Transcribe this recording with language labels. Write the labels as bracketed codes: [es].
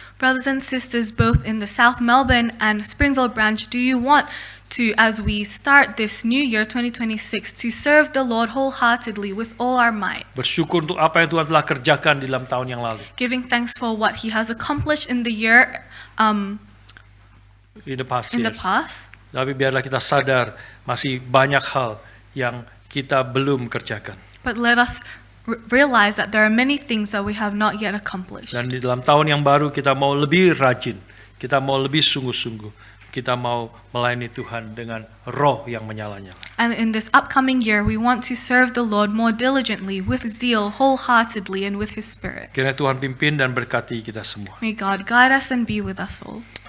[en] Brothers and sisters, both in the South Melbourne and Springville branch, do you want to, as we start this new year 2026, to serve the Lord wholeheartedly with all our might, [id] Bersyukur untuk apa yang Tuhan telah kerjakan di dalam tahun yang lalu. [en] giving thanks for what He has accomplished in the year In the past in the years. past? [id] Tapi biarlah kita sadar masih banyak hal yang kita belum kerjakan. [en] But let us realize that there are many things that we have not yet accomplished. [id] Dan di dalam tahun yang baru kita mau lebih rajin, kita mau lebih sungguh-sungguh, kita mau melayani Tuhan dengan roh yang menyala-nyala. [en] And in this upcoming year, we want to serve the Lord more diligently, with zeal, wholeheartedly, and with His Spirit. [id] Kiranya Tuhan pimpin dan berkati kita semua. [en] May God guide us and be with us all.